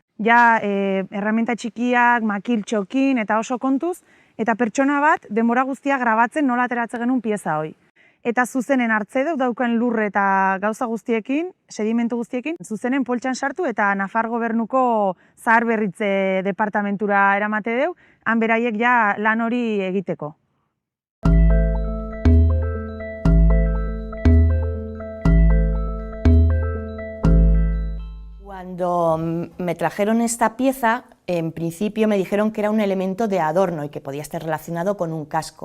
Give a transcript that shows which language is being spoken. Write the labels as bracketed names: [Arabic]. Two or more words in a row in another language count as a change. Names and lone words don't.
[Basque] Ja, erramenta txikiak, makil txokin eta oso kontuz, eta pertsona bat denbora guztia grabatzen nola ateratzen genuen pieza hoi. Eta zuzenen hartze deu daukan lurre eta gauza guztiekin, sedimentu guztiekin, zuzenen poltsan sartu eta Nafar gobernuko zaharberritze departamentura eramate deu, han beraiek ja lan hori egiteko. [Spanish] Cuando me trajeron esta pieza, en principio me dijeron que era un elemento de adorno y que podía estar relacionado con un casco.